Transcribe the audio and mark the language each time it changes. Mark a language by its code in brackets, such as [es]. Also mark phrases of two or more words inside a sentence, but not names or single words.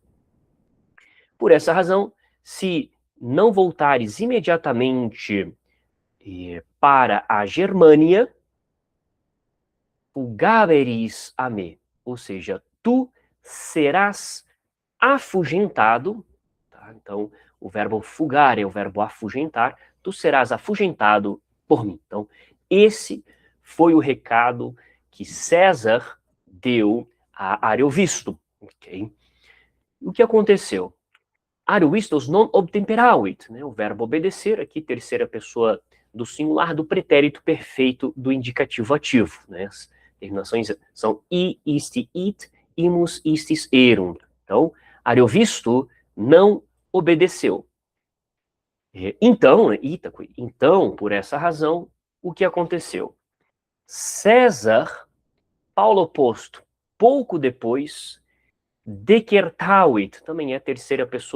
[pt] Por essa razão, se não voltares imediatamente para a Germânia, [la] fugaveris a me, [pt] ou seja, tu serás afugentado, tá? Então, o verbo fugar é o verbo afugentar, tu serás afugentado por mim. Então, esse foi o recado que César deu a Ariovisto, ok? O que aconteceu? [la] Ariovistos non obtemperavit, [pt] né? O verbo obedecer, aqui, terceira pessoa do singular, do pretérito perfeito do indicativo ativo, né? As terminações são i, isti, it, [la] imus, istis, erunt. [pt] Então, Ariovisto não obedeceu. Então, Ítaco, então, por essa razão, o que aconteceu? César, Paulo oposto, pouco depois, decertavit, também é terceira pessoa.